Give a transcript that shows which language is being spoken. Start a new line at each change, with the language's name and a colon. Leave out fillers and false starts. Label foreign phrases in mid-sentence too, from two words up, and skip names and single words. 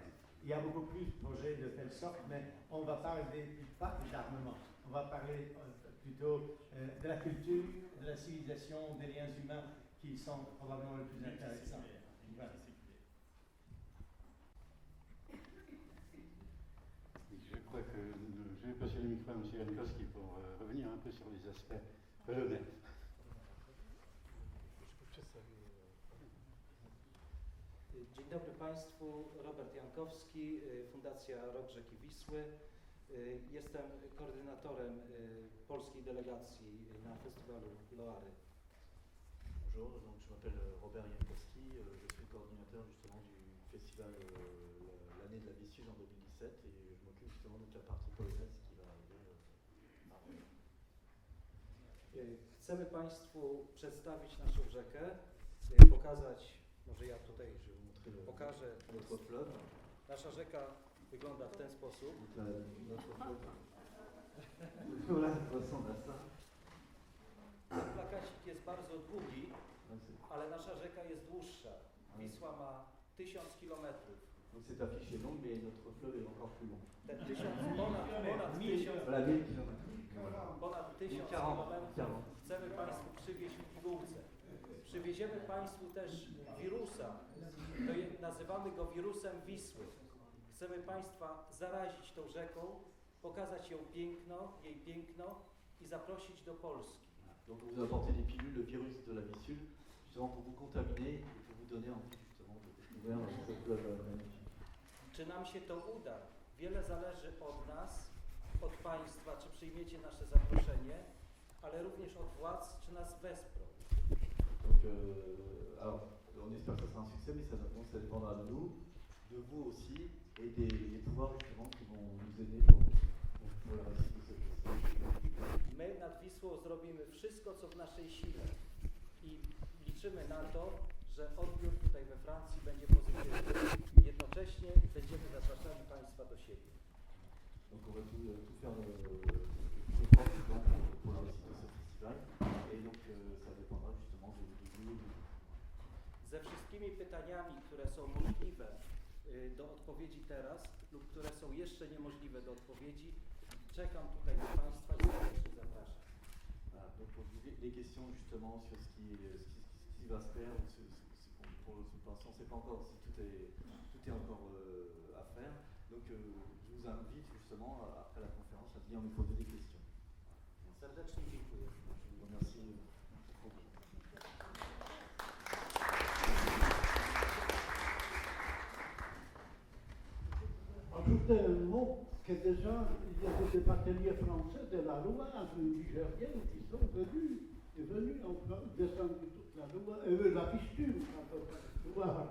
French: Il y a beaucoup plus de projets de telle sorte, mais on va parler pas d'armement, on va parler plutôt de la culture, de la civilisation, des liens humains qui sont probablement les plus intéressants. Voilà. Je crois que je vais passer le micro à M. Jankowski pour revenir un peu sur les aspects polonais.
Polish: Dzień dobry Państwu, Robert Jankowski, Fundacja Rok Rzeki Wisły. Jestem koordynatorem polskiej delegacji na festiwalu Loary.
French: Bonjour, donc je m'appelle Robert Jankowski, je suis coordinateur justement du festival l'année de la Visuge en 2017 et je m'occupe justement de la partie polonaise qui va arriver à Rome.
Polish: Chcemy Państwu przedstawić naszą rzekę, pokazać, może ja tutaj pokażę. Nasza rzeka wygląda w ten sposób. Ten plakacik jest bardzo długi, ale nasza rzeka jest dłuższa. Wisła ma 1000 kilometrów.
French: Donc cette affiche est longue, mais notre fleuve est encore plus long.
Polish: Ten ponad 1000 kilometrów chcemy Państwu przywieźć w pigułce. Przywieziemy Państwu też wirusa, nazywamy go wirusem Wisły. Chcemy Państwa zarazić tą rzeką, pokazać jej piękno i zaprosić do Polski.
French: Donc on vous a apporté des pilules, le virus de la Vistule, justement pour vous contaminer et pour vous donner envie justement de découvrir cette fleuve magnifique.
Polish: Czy nam się to uda? Wiele zależy od nas, od Państwa, czy przyjmiecie nasze zaproszenie, ale również od władz, czy nas wesprą.
French: Donc, alors, on espère que ça sera un succès, mais ça dépendra de nous, de vous aussi, et des pouvoirs justement qui vont nous aider pour la réussite de cette festival.
Polish: My nad Wisłą zrobimy wszystko, co w naszej sile i liczymy na to, że odbiór tutaj we Francji będzie pozytywny. Jednocześnie będziemy zapraszali Państwa do siebie.
French: Donc on va tout faire pour la réussite de ce festival, et donc ça dépendra justement de vous.
Polish: Ze wszystkimi pytaniami, które są możliwe do odpowiedzi teraz lub które są jeszcze niemożliwe do odpowiedzi, czekam tutaj na Państwa i serdecznie zapraszam.
French: Voilà, donc les questions justement sur ce qui va se faire, pour l'instant c'est pas encore, tout est encore à faire. Donc je vous invite justement après la conférence à venir me poser des questions.
Polish: Serdecznie dziękuję.
French: Je vous remercie. Ajouter un mot que déjà il y a des bateliers français de la Loire, nigériens qui sont venus descendre toute la Loire, la Vistule, Loire.